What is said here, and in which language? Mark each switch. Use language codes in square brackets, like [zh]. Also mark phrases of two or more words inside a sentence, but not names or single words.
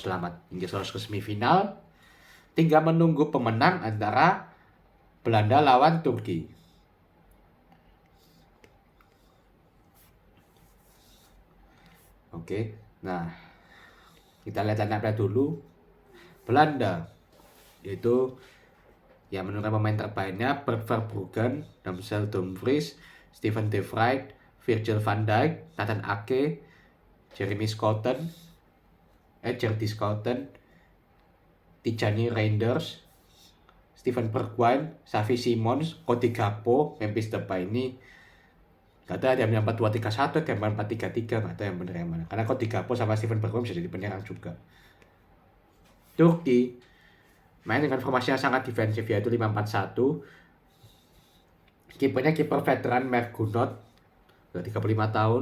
[id] Selamat, Inggris lolos ke semifinal. Tinggal menunggu pemenang antara Belanda lawan Turki. Oke, nah kita lihat line-up dulu. Belanda yaitu yang menurunkan pemain terbaiknya Bert Verbruggen, Marcel Dumfries, Steven De Vrij, Virgil van Dijk, Nathan Ake, Jerdy Schouten, Tijani Reinders, Steven Bergwijn, Xavi Simons, Cody Gakpo, Memphis Depay. Ini gak ada yang 4-2-3-1, ada yang 4-3-3, gak ada yang bener yang mana. Karena Cody Gakpo sama Steven Bergwijn bisa jadi penyerang juga. Turki main dengan formasi yang sangat defensif, yaitu 5-4-1. Kipernya kiper veteran Mark Gunot, udah 35 tahun.